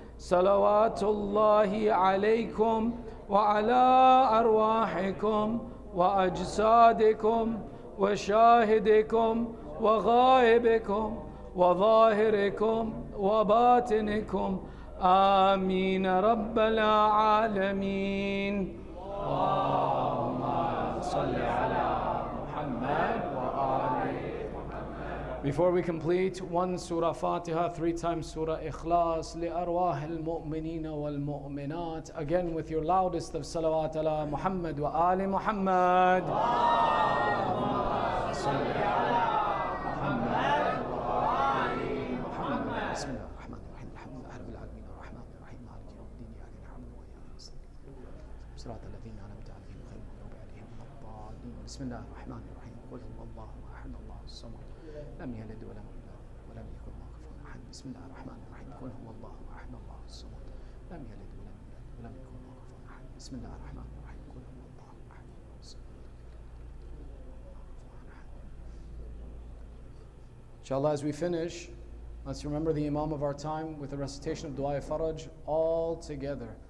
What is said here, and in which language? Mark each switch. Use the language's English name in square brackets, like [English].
[Arabic] صلوات الله عليكم وعلى أرواحكم وأجسادكم وشاهدكم وغائبكم وظاهركم وباطنكم. آمين رب العالمين. اللهم صل على محمد وآل محمد. [English] Before we complete, one Surah Fatiha, 3 times Surah Ikhlas, [Arabic] لأرواح المؤمنين والمؤمنات. [English] Again with your loudest of salawat [Arabic] ala Muhammad wa Ali Muhammad. اللهم صل على محمد وآل محمد. بسم الله الرحمن الرحيم. الحمد لله رب العالمين الرحمن الرحيم مالك يوم الدين إياك نعبد وإياك نستعين صراط الذين أنعمت عليهم غير المغضوب عليهم ولا الضالين. بسم الله الرحمن الرحيم. قل هو الله أحد الله الصمد لم يلد ولم يولد ولم يكن له كفوا أحد. بسم الله الرحمن الرحيم. قل هو الله أحد الله الصمد لم يلد ولم يولد ولم يكن له كفوا أحد. بسم الله الرحمن الرحيم. قل هو الله أحد الله الصمد. [English] Inshallah, as we finish, let's remember the Imam of our time with the recitation of Dua Faraj all together.